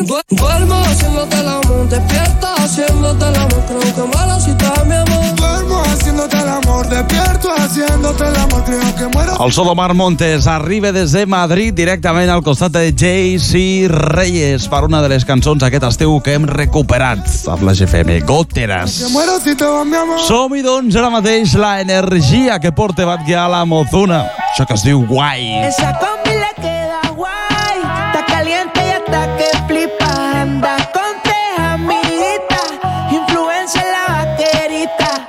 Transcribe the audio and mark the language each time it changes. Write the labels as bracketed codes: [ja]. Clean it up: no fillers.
[es] Duermo haciéndote el amor. Despierto haciéndote el amor. Creo que muero si te vas, mi amor. Duermo haciéndote el amor. Despierto haciéndote el amor. Creo que muero. [ca] El so d'Omar Montes arriba des de Madrid directament al costat de JC Reyes per una de les cançons aquest estiu que hem recuperat amb la GFM, Goteras. [es] Que muero si te vas, mi amor. [ca] Som-hi, doncs, ara mateix la energia que porta Batguia a la Mozuna. Això que es diu guai. [es] Esa combi le queda guai. Está caliente y hasta que flipa. Anda con tres amiguitas, influencia en la vaquerita.